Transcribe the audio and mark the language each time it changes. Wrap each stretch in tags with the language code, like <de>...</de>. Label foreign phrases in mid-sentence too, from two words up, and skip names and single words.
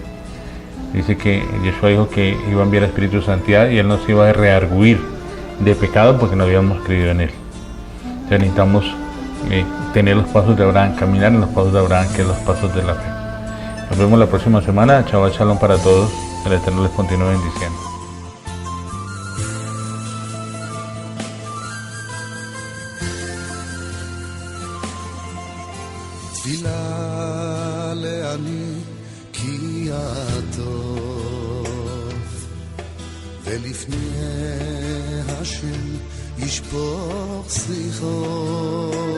<es>Dice que Yeshua dijo que iba a enviar el Espíritu de Santidad y Él nos iba a rearguir de pecado porque no habíamos creído en Él. Entonces necesitamos tener los pasos de Abraham, caminar en los pasos de Abraham, que es los pasos de la fe. Nos vemos la próxima semana.</es> <he>Shabbat Shalom</he> <es>para todos. El Eterno les continúe bendiciendo.</es> <he>תפילה לעני כי הטוב ולפני השם ישפוך שיחו</he>